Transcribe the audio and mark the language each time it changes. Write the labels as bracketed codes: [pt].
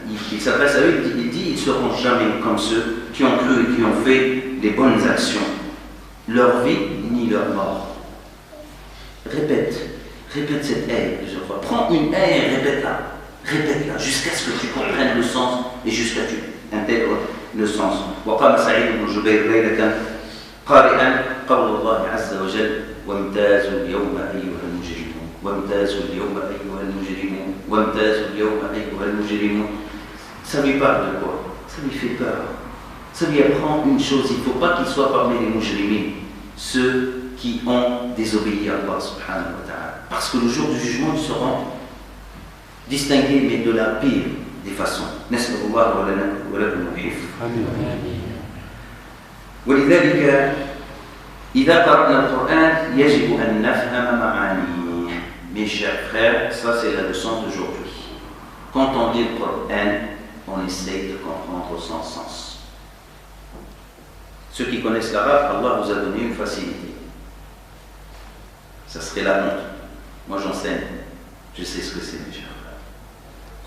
[fr] Il s'adresse à eux, il dit ils ne seront jamais comme ceux qui ont cru et qui ont fait des bonnes actions, leur vie ni leur mort. Répète cette aie plusieurs fois. Prends une aie et répète-la jusqu'à ce que tu comprennes le sens et jusqu'à ce que tu intègres le sens. [ar] وقام سعيد بن جبير ليلة قارئا قول الله عز وجل وامتازوا اليوم أيها المجرمون وامتازوا اليوم أيها المجرمون وامتازوا اليوم أيها المجرمون. [fr] Ça lui parle de quoi? Ça lui fait peur. Ça lui apprend une chose, il ne faut pas qu'il soit parmi les mujrimin, ceux qui ont désobéi à Allah subhanahu wa ta'ala. Parce que le jour du jugement, ils seront distingués, mais de la pire des façons. [ar] Nas'alullah wa lana wa lakum al-hifz. ولذلك إذا قرأنا القرآن يجب أن نفهم معانيه. [fr] Mes chers frères, ça c'est la leçon d'aujourd'hui. Quand on lit le Coran, on essaye de comprendre son sens. Ceux qui connaissent l'arabe, Allah vous a donné une facilité. Ça serait la honte. Moi j'enseigne, je sais ce que c'est, mes chers frères.